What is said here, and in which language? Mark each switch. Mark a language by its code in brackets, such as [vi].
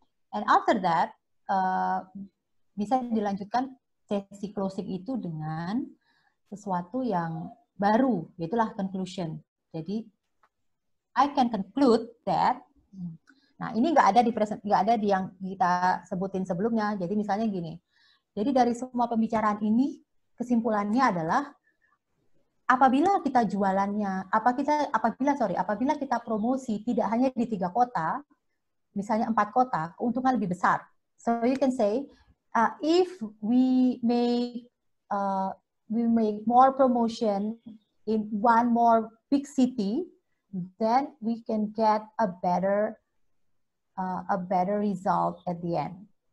[en] And after that [id] bisa dilanjutkan sesi closing itu dengan sesuatu yang baru, yaitulah conclusion. [en] Jadi, I can conclude that. [id] Nah, ini nggak ada di yang kita sebutin sebelumnya. Jadi misalnya gini. Jadi dari semua pembicaraan ini, kesimpulannya adalah apabila kita jualannya, apabila kita promosi tidak hanya di 3 kota, misalnya 4 kota, keuntungan lebih besar. [en] So you can say, if we make more promotion in one more big city, then we can get a better result at the end.